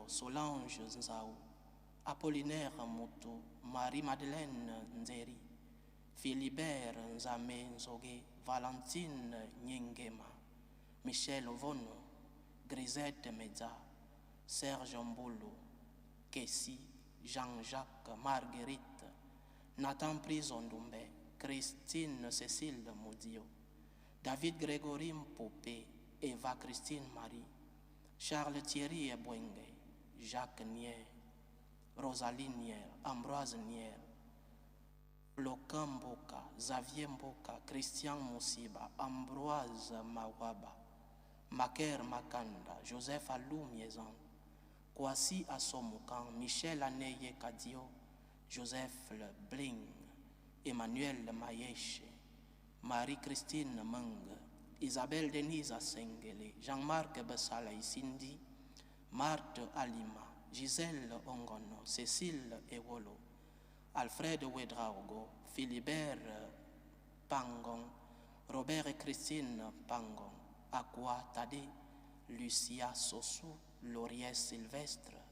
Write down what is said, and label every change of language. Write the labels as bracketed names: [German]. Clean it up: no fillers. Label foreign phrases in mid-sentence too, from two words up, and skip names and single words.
[French] Solange Nzaou, Apollinaire Moutou, Marie-Madeleine Nzeri, Philibert Nzame Nzoge, Valentine Nyengema, Michel Vono, Grisette Meza, Serge Mbolo, Kessi, Jean-Jacques Marguerite, Nathan Prisondumbe, Christine Cécile Moudio, David Grégory Mpopé, Eva Christine Marie, Charles Thierry Ebwenge, Jacques Nier, Rosalie Nier, Ambroise Nier, Floquin Mboka, Xavier Mboka, Christian Moussiba, Ambroise Mawaba, Maker Makanda, Joseph Alou Miezan, Kwasi Assomukan, Michel Aneye Kadio, Joseph Le Bling, Emmanuel Mayeche, Marie-Christine Meng, Isabelle Denise Assengele, Jean-Marc Bessalay Cindy, Marthe Alima, Gisèle Ongono, Cécile Ewolo, Alfred Ouedraogo, Philibert Pangon, Robert et Christine Pangon, Aqua Tade, Lucia Sossou, Laurier Sylvestre,